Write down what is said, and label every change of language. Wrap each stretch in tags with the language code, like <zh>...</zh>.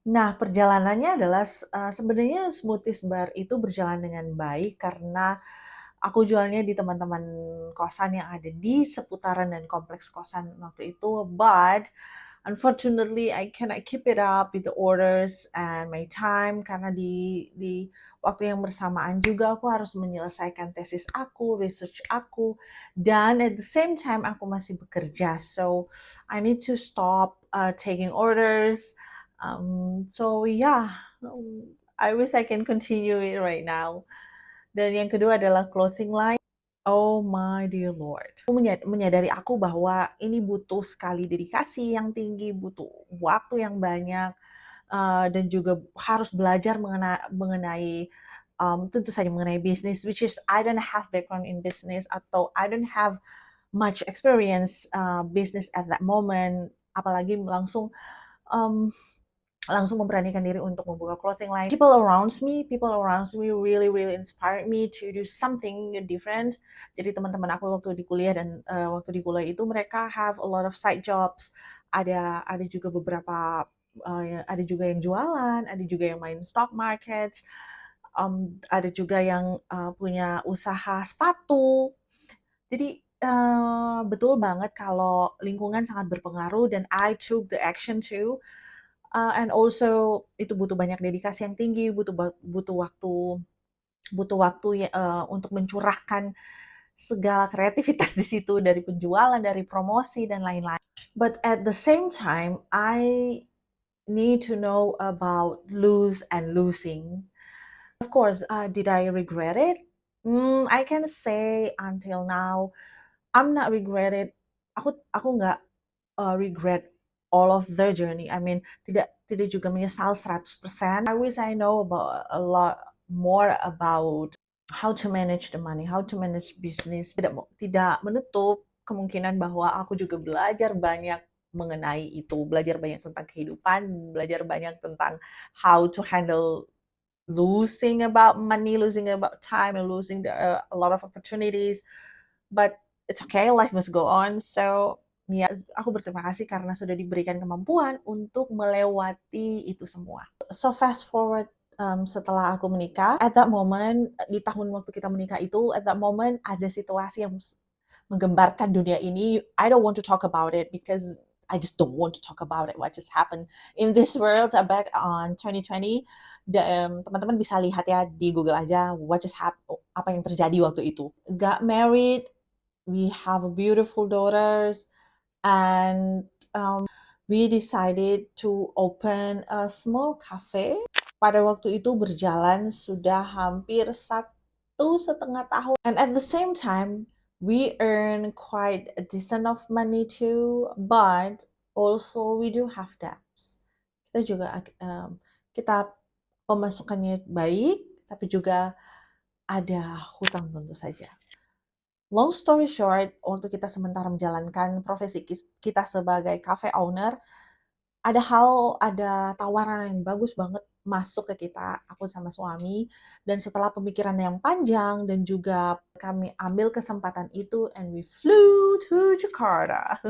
<id>Nah, perjalanannya adalah sebenarnya smoothies bar itu berjalan dengan baik karena aku jualnya di teman-teman kosan yang ada di seputaran dan kompleks kosan waktu itu,</id> <en>but unfortunately I cannot keep it up with the orders and my time</en> <id>karena di waktu yang bersamaan juga aku harus menyelesaikan tesis aku, research aku, dan</id> <en>at the same time</en> <id>aku masih bekerja.</id> <en>So I need to stop taking orders. So yeah, I wish I can continue it right now.</en> <id>Dan yang kedua adalah clothing line.</id> <en>Oh my dear Lord.</en> <id>Aku menyadari aku bahwa ini butuh sekali dedikasi yang tinggi, butuh waktu yang banyak, dan juga harus belajar mengenai tentu saja mengenai bisnis,</id> <en>which is I don't have background in business</en> <id>atau</id> <en>I don't have much experience business at that moment,</en> <id>apalagi um, langsung memberanikan diri untuk membuka clothing line.</id> <en>People around me really really inspired me to do something different.</en> <id>Jadi teman-teman aku waktu di kuliah dan waktu di kuliah itu mereka</id> <en>have a lot of side jobs.</en> <id>Ada juga beberapa ada juga yang jualan, ada juga yang main stock markets, ada juga yang punya usaha sepatu. Jadi betul banget kalau lingkungan sangat berpengaruh dan</id> <en>I took the action too. And also</en> <id>itu butuh banyak dedikasi yang tinggi, butuh waktu ya, untuk mencurahkan segala kreativitas di situ dari penjualan, dari promosi dan lain-lain.</id> <en>But at the same time, I need to know about lose and losing. Of course, did I regret it? I can say until now, I'm not regret it.</en> <id>Aku nggak</id> <en>regret all of the journey. I mean,</en> <id>tidak juga menyesal 100%.</id> <en>I wish I know about a lot more about how to manage the money, how to manage business.</en> <id>Tidak menutup kemungkinan bahwa aku juga belajar banyak mengenai itu, belajar banyak tentang kehidupan, belajar banyak tentang</id> <en>how to handle losing about money, losing about time, and losing a lot of opportunities. But it's okay, life must go on.</en> <id>So ya, aku berterima kasih karena sudah diberikan kemampuan untuk melewati itu semua.</id> <en>So fast forward,</en> <id>setelah aku menikah,</id> <en>at that moment,</en> <id>di tahun waktu kita menikah itu, at that moment ada situasi yang menggembarkan dunia ini.</id> <en>I don't want to talk about it because I just don't want to talk about it. What just happened in this world back on 2020.</en> <id>Teman-teman bisa lihat ya di Google aja</id> <en>what just happened,</en> <id>apa yang terjadi waktu itu.</id> <en>Got married, we have beautiful daughters, and we decided to open a small cafe.</en> <id>Pada waktu itu berjalan sudah hampir 1,5 tahun,</id> <en>and at the same time We earn quite a decent of money too, but also we do have debts.</en> <id>Kita juga kita pemasukannya baik, tapi juga ada hutang tentu saja.</id> <en>Long story short,</en> <id>waktu kita sementara menjalankan profesi kita sebagai cafe owner, ada tawaran yang bagus banget masuk ke kita, aku sama suami, dan setelah pemikiran yang panjang dan juga kami ambil kesempatan itu</id> <en>and we flew to Jakarta.</en>